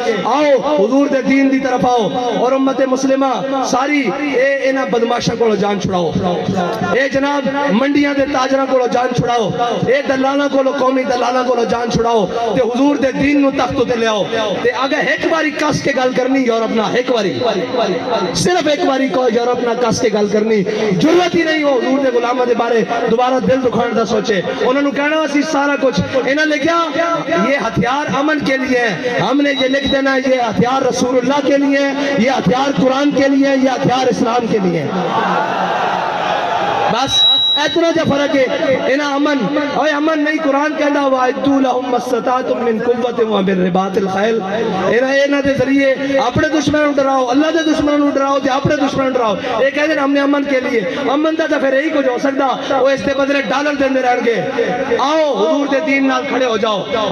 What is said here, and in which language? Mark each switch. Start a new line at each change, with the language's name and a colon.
Punjabi: آؤ حضور دے دین دی طرف آؤ اور امت مسلمہ ساری اے انہاں بدماشاں کو جان چھڑاؤ, اے جناب منڈیاں دے تاجراں کو جان چھڑاؤ, اے دلالاں کو قومی دلالاں کو جان چھڑاؤ, تے حضور دے دین نو تخت تے لے آؤ. تے اگر ایک باری کس کے گل کرنی یورپ نہ, ایک باری صرف ایک باری کو یورپ نہ کس کے گل کرنی, ضرورت ہی نہیں ہو حضور دے غلاماں دے بارے دوبارہ دل دکھان دا سوچے,
Urdu: انہوں نے کہنا اسی سارا کچھ, انہوں نے لکھا یہ ہتھیار امن کے لیے ہے,
Punjabi: ہم نے یہ لکھ دینا یہ ہتھیار رسول اللہ کے لیے, یہ ہتھیار قرآن کے لیے, یہ ہتھیار اسلام کے لیے, بس اتنا جا فرق ہے. انہا امن, اوہ امن نہیں, قرآن کہنا
Arabic: وَعِدُّوا لَهُمْ مَا اسْتَطَعْتُم مِّن قُوَّةٍ وَمِن رِّبَاطِ الْخَيْلِ,
Punjabi: انہا دے ذریعے اپنے دشمنوں ڈراؤ, اللہ دے دشمنوں ڈراؤ تے اپنے دشمنوں ڈراؤ.
Urdu: یہ کہتے ہیں ہم نے امن کے لیے,
Punjabi: امن دا پھر یہی کچھ ہو سکتا, وہ اس دے بدلے ڈالر دیندے رہن گے. آؤ حضور دے دین نال کھڑے ہو جاؤ.